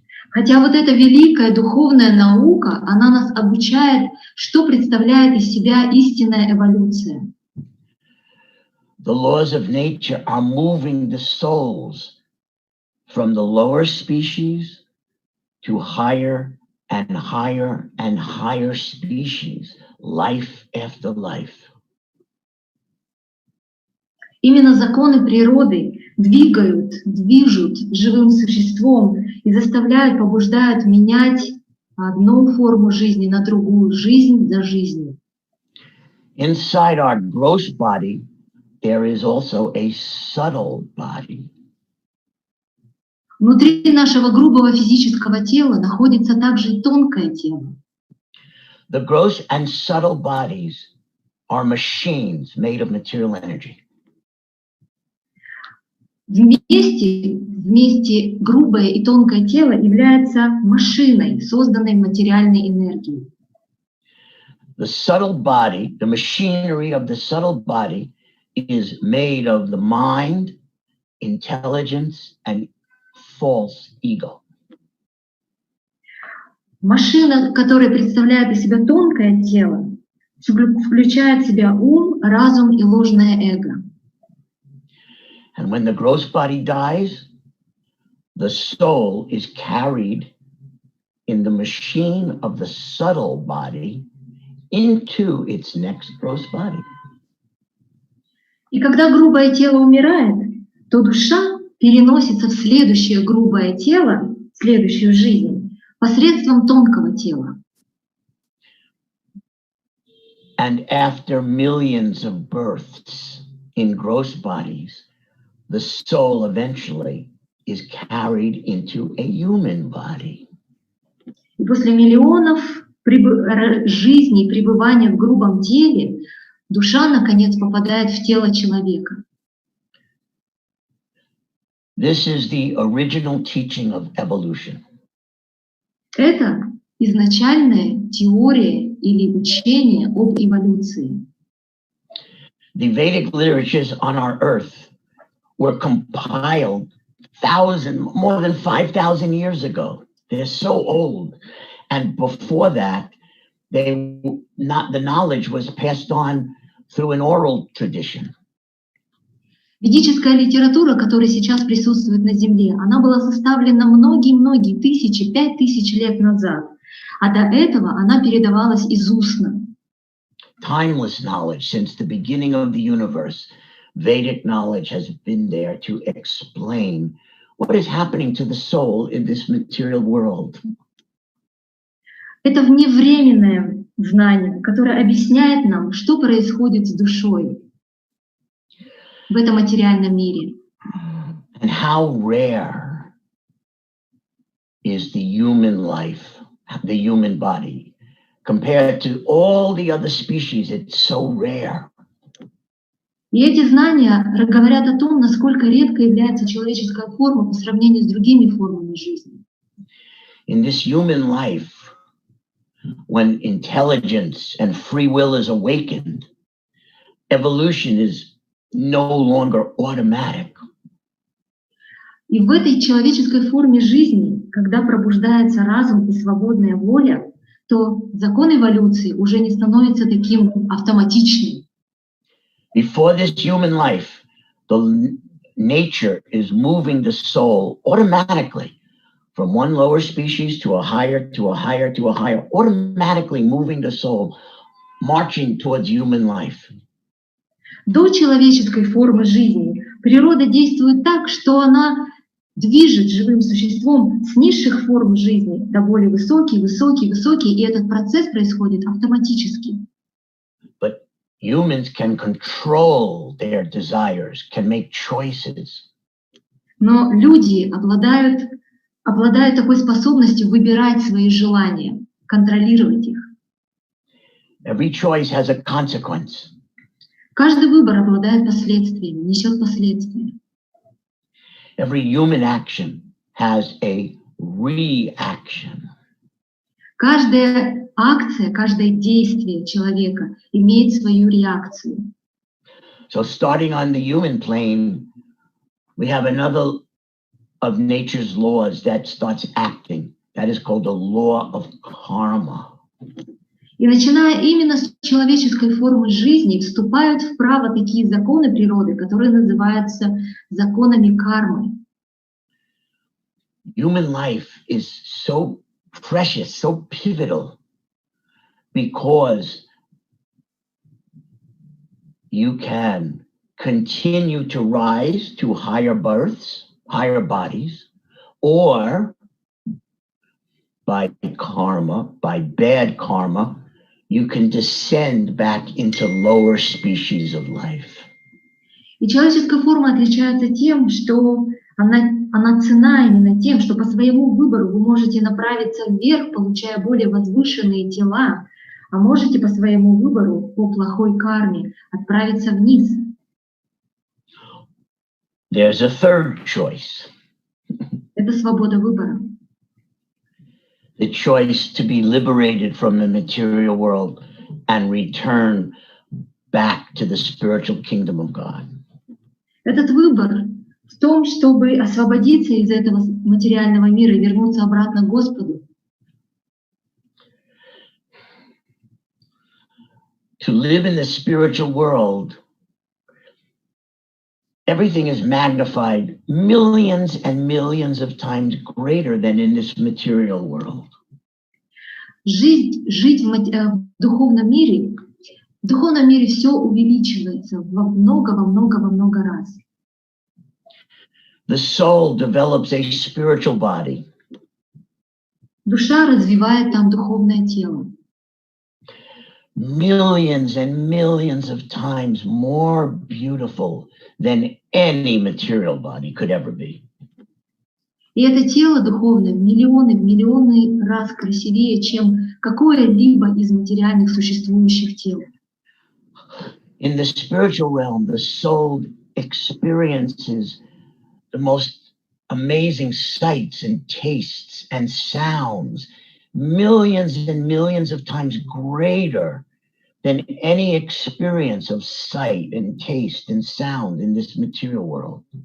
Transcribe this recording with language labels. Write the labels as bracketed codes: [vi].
[ru] Хотя вот эта великая духовная наука, она нас обучает, что представляет из себя истинная эволюция. [en] The laws of nature are moving the souls from the lower species to higher and higher and higher species, life after life. [ru] Именно законы природы движут живым существом и заставляют, побуждают менять одну форму жизни на другую, жизнь за жизнью. [en] Inside our gross body, there is also a subtle body. [ru] Внутри нашего грубого физического тела находится также и тонкое тело. [en] The gross and subtle bodies are machines made of material energy. [ru] Вместе грубое и тонкое тело является машиной, созданной материальной энергией. [en] The subtle body, the machinery of the subtle body is made of the mind, intelligence, and false ego. [ru] Машина, которая представляет из себя тонкое тело, включает в себя ум, разум и ложное эго. [en] And when the gross body dies, the soul is carried in the machine of the subtle body into its next gross body. [ru] И когда грубое тело умирает, то душа переносится в следующее грубое тело, в следующую жизнь, посредством тонкого тела. [en] And after millions of births in gross bodies, the soul eventually is carried into a human body. [ru] И после миллионов жизней пребывания в грубом теле душа, наконец, попадает в тело человека. [en] This is the original teaching of evolution. [ru] Это изначальная теория или учение об эволюции. [en] The Vedic literatures on our earth were compiled more than 5,000 years ago. They're so old. And before that, the knowledge was passed on through an oral tradition. [ru] Ведическая литература, которая сейчас присутствует на Земле, она была составлена многие-многие тысячи, 5000 лет назад. А до этого она передавалась из устно. [en] Timeless knowledge since the beginning of the universe. Vedic knowledge has been there to explain what is happening to the soul in this material world. [ru] Это вневременное знание, которое объясняет нам, что происходит с душой в этом материальном мире. [en] And how rare is the human life, the human body, compared to all the other species. It's so rare. [ru] И эти знания говорят о том, насколько редко является человеческая форма по сравнению с другими формами жизни. [en] In this human life, when intelligence and free will is awakened, evolution is no longer automatic. [ru] И в этой человеческой форме жизни, когда пробуждается разум и свободная воля, то закон эволюции уже не становится таким автоматичным. [en] Before this human life, the nature is moving the soul automatically from one lower species to a higher, to a higher, to a higher, automatically moving the soul, marching towards human life. [ru] До человеческой формы жизни природа действует так, что она движет живым существом с низших форм жизни до более высокие, и этот процесс происходит автоматически. [en] But humans can control their desires, can make choices. [ru] Но люди обладают такой способностью выбирать свои желания, контролировать их. [en] Every choice has a consequence. [ru] Каждый выбор обладает последствиями, несет последствия. [en] Every human action has a reaction. [ru] Каждая акция, каждое действие человека имеет свою реакцию. [en] So starting on the human plane, we have another of nature's laws that starts acting. That is called the law of karma. [ru] И начиная именно с человеческой формы жизни, вступают в право такие законы природы, которые называются законами кармы. [en] Human life is so precious, so pivotal, because you can continue to rise to higher births, higher bodies, or by karma, by bad karma, you can descend back into lower species of life. [ru] И человеческая форма отличается тем, что она ценна именно тем, что по своему выбору вы можете направиться вверх, получая более возвышенные тела, а можете по своему выбору, по плохой карме, отправиться вниз. [en] There's a third choice. [ru] Это свобода выбора. [en] The choice to be liberated from the material world and return back to the spiritual kingdom of God. [ru] Этот выбор в том, чтобы освободиться из этого материального мира и вернуться обратно к Господу. [en] To live in the spiritual world, everything is magnified millions and millions of times greater than in this material world. [ru] Жить в духовном мире все увеличивается во много раз. [en] The soul develops a spiritual body. [ru] Душа развивает там духовное тело. [en] Millions and millions of times more beautiful than any material body could ever be. [ru] И это тело духовное в миллионы раз красивее, чем какое-либо из материальных существующих тел. [en] In the spiritual realm, the soul experiences the most amazing sights and tastes and sounds, millions and millions of times greater than any experience of sight and taste and sound in this material world.